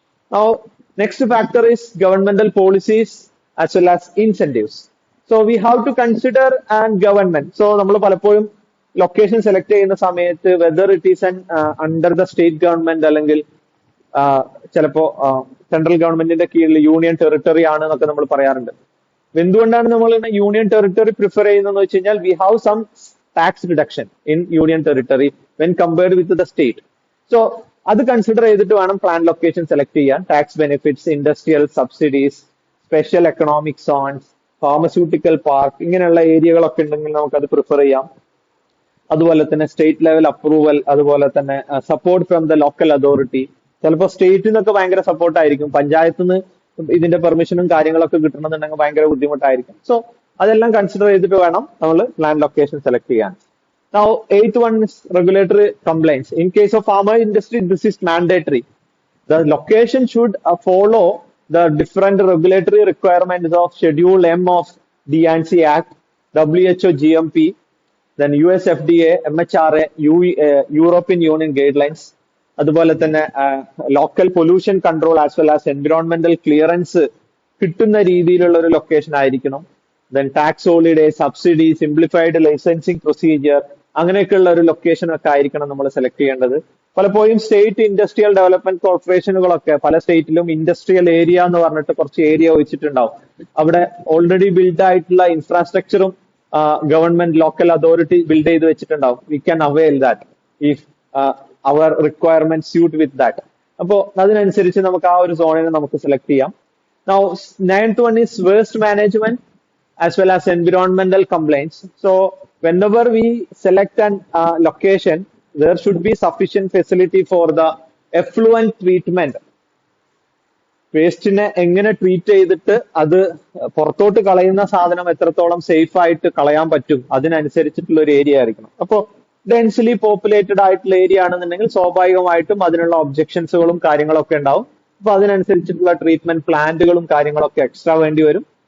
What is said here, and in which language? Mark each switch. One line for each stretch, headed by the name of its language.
English: Now, next factor is governmental policies as well as incentives. So we have to consider and government.
Malayalam: So നമ്മൾ പലപ്പോഴും location select ചെയ്യുന്ന സമയത്ത്
English: whether it is under the state government
Malayalam: അല്ലെങ്കിൽ ചിലപ്പോ central ഗവൺമെന്റിന്റെ കീഴിൽ union territory ആണ് എന്നൊക്കെ നമ്മൾ പറയാറുണ്ട്. എന്തുകൊണ്ടാണ് നമ്മൾ യൂണിയൻ ടെറിട്ടറി പ്രിഫർ ചെയ്യുന്നതെന്ന് വെച്ച് കഴിഞ്ഞാൽ
English: We have some tax reduction in union territory when compared with the state.
Malayalam: So അത് കൺസിഡർ ചെയ്തിട്ട് വേണം പ്ലാൻ ലൊക്കേഷൻ സെലക്ട് ചെയ്യാൻ. Tax benefits, industrial subsidies, special economic zones, pharmaceutical park, ഇങ്ങനെയുള്ള ഏരിയകളൊക്കെ ഉണ്ടെങ്കിൽ നമുക്കത് പ്രിഫർ ചെയ്യാം. അതുപോലെ തന്നെ സ്റ്റേറ്റ് ലെവൽ അപ്രൂവൽ, അതുപോലെ തന്നെ
English: Support from the local authority.
Malayalam: ചിലപ്പോൾ സ്റ്റേറ്റിൽ നിന്നൊക്കെ ഭയങ്കര സപ്പോർട്ടായിരിക്കും, പഞ്ചായത്തിൽ നിന്ന് ഇതിന്റെ പെർമിഷനും കാര്യങ്ങളൊക്കെ കിട്ടണമെന്നുണ്ടെങ്കിൽ ഭയങ്കര ബുദ്ധിമുട്ടായിരിക്കും. സോ അതെല്ലാം കൺസിഡർ ചെയ്തിട്ട് വേണം നമ്മൾ പ്ലാൻ ലൊക്കേഷൻ സെലക്ട് ചെയ്യാൻ.
English: Now, eighth one is regulatory compliance. In case of pharma industry, this is mandatory. The location should follow the different regulatory requirements of Schedule M of D&C Act, WHO GMP, then US FDA, MHRA, European Union guidelines.
Malayalam: അതുപോലെ തന്നെ local pollution control as well as environmental clearance കിട്ടുന്ന രീതിയിലുള്ള ഒരു location ആയിരിക്കണം. Then tax holiday, subsidy, simplified licensing procedure, അങ്ങനെയൊക്കെയുള്ള ഒരു location ഒക്കെ ആയിരിക്കണം നമ്മൾ സെലക്ട് ചെയ്യേണ്ടത്. പലപ്പോഴും സ്റ്റേറ്റ് ഇൻഡസ്ട്രിയൽ ഡെവലപ്മെന്റ് കോർപ്പറേഷനുകളൊക്കെ പല സ്റ്റേറ്റിലും ഇൻഡസ്ട്രിയൽ ഏരിയ എന്ന് പറഞ്ഞിട്ട് കുറച്ച് ഏരിയ വെച്ചിട്ടുണ്ടാവും. അവിടെ ഓൾറെഡി ബിൽഡ് ആയിട്ടുള്ള ഇൻഫ്രാസ്ട്രക്ചറും ഗവൺമെന്റ് ലോക്കൽ അതോറിറ്റി ബിൽഡ് ചെയ്ത് വെച്ചിട്ടുണ്ടാവും.
English: We can avail that if our requirement suit with that.
Malayalam: അപ്പോൾ അതിനനുസരിച്ച് നമുക്ക് ആ ഒരു സോണിനെ നമുക്ക് സെലക്ട് ചെയ്യാം.
English: Now, ninth one is waste management as well as environmental complaints. So, whenever we select an location, there should be sufficient facility for the effluent treatment.
Malayalam: വേസ്റ്റിനെ എങ്ങനെ treat ചെയ്തിട്ട് അത് പുറത്തോട്ട് കളയുന്ന സാധനം എത്രത്തോളം സേഫ് ആയിട്ട് കളയാൻ പറ്റും, അതിനനുസരിച്ചിട്ടുള്ള ഒരു ഏരിയ ആയിരിക്കണം. അപ്പോൾ ഡെൻസിലി പോപ്പുലേറ്റഡ് ആയിട്ടുള്ള ഏരിയ ആണെന്നുണ്ടെങ്കിൽ സ്വാഭാവികമായിട്ടും അതിനുള്ള ഒബ്ജെക്ഷൻസുകളും കാര്യങ്ങളൊക്കെ ഉണ്ടാവും. അപ്പൊ അതിനനുസരിച്ചിട്ടുള്ള ട്രീറ്റ്മെന്റ് പ്ലാന്റുകളും കാര്യങ്ങളൊക്കെ എക്സ്ട്രാ വേണ്ടി വരും.